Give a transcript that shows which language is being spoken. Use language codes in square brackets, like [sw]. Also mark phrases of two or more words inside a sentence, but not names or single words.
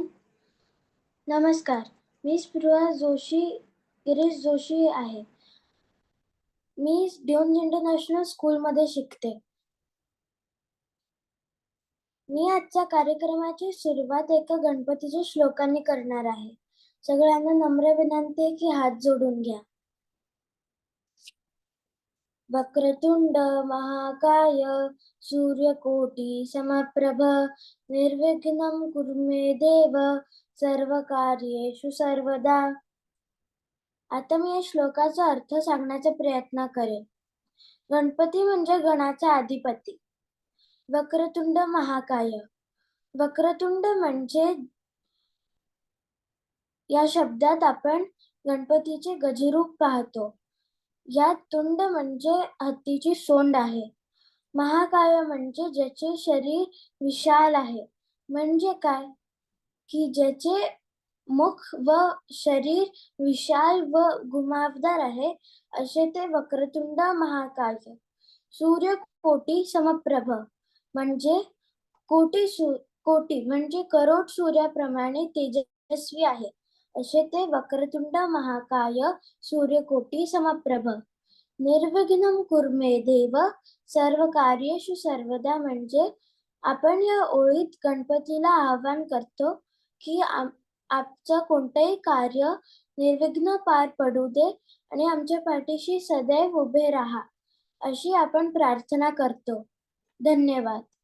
[mr] नमस्कार, मी स्पृहा गिरीश जोशी आहे. मी ड्यून्स इंटरनॅशनल स्कूलमध्ये शिकते. मी आजच्या कार्यक्रमाची सुरुवात एका गणपतीच्या श्लोकांनी करणार आहे. सगळ्यांना नम्र विनंती आहे की हात जोडून घ्या. [sa] वक्रतुंड महाकाय सूर्यकोटी समप्रभ निर्विघ्नं कुरु मे देव सर्वकार्येषु सर्वदा. [mr] आता मी या श्लोकाचा अर्थ सांगण्याचा प्रयत्न करेन. गणपती म्हणजे गणाचा अधिपती. [sa] वक्रतुंड महाकाय. [mr] वक्रतुंड म्हणजे या शब्दात आपण गणपतीचे गजरूप पाहतो. यात तुंड म्हणजे हत्तीची सोंड आहे. महाकाय म्हणजे ज्याचे शरीर विशाल आहे. म्हणजे काय की ज्याचे मुख व शरीर विशाल व घुमावदार आहे असे ते [sa] वक्रतुंड महाकाय. सूर्यकोटी समप्रभ [mr] म्हणजे कोटी म्हणजे करोड सूर्याप्रमाणे तेजस्वी आहे असे ते [sa] वक्रतुंड महाकाय सूर्यकोटी समप्रभ. निर्विघ्नं कुरु मे देव सर्व कार्येषु सर्वदा [mr] म्हणजे आपण या ओळीत गणपतीला आवाहन करतो की आमचं कोणतंही कार्य निर्विघ्न पार पडू दे आणि आमच्या पाठीशी सदैव उभे राहा अशी आपण प्रार्थना करतो. धन्यवाद.